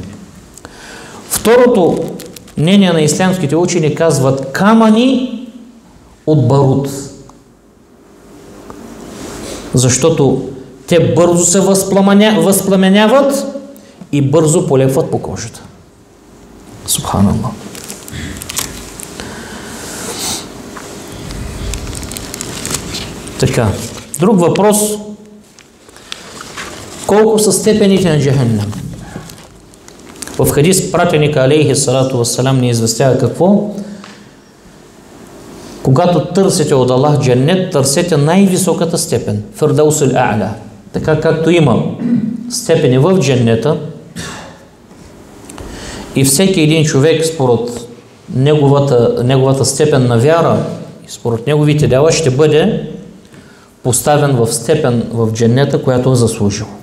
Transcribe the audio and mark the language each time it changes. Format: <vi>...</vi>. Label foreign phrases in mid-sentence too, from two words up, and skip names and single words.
<bg>Второто мнение на ислямските учени казват камъни от барут, защото те бързо се възпламеняват и бързо полепват по кожата. Субханаллах. Така, друг въпрос: колко са степените на Джахеннем? В хадис пратеника</bg> <ar>عليه الصلاة والسلام</ar> <bg>ни известява какво? Когато търсите от Аллах джаннет, търсете най-високата степен,</bg> <ar>الفردوس الأعلى.</ar> <bg>Така както има степени в джаннета и всеки един човек според неговата степен на вяра и според неговите дела ще бъде поставен в степен в джаннета, която е заслужил.</bg>